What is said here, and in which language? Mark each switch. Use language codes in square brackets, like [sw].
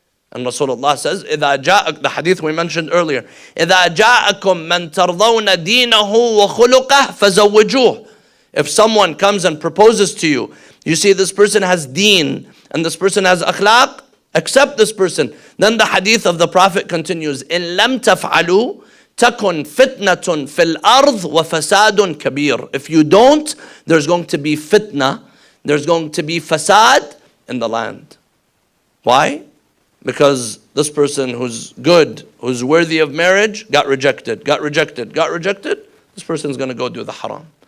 [en] And Rasulullah says, the hadith we mentioned earlier, [ar] إِذَا جَاءَكُم مَّن تَرْضَوْنَ دِينَهُ وَخُلُقَهُ فَزَوِّجُوهُ. [en] If someone comes and proposes to you, you see this person has deen and this person has akhlaq, accept this person. Then the hadith of the Prophet continues, [ar] إِن لَمْ تَفْعَلُوا تَكُنْ فِتْنَةٌ فِي الْأَرْضِ وَفَسَادٌ كَبِيرٌ. [en] If you don't, there's going to be fitna, there's going to be fasad in the land. Why? Because this person who's good, who's worthy of marriage, got rejected. This person's going to go do the haram.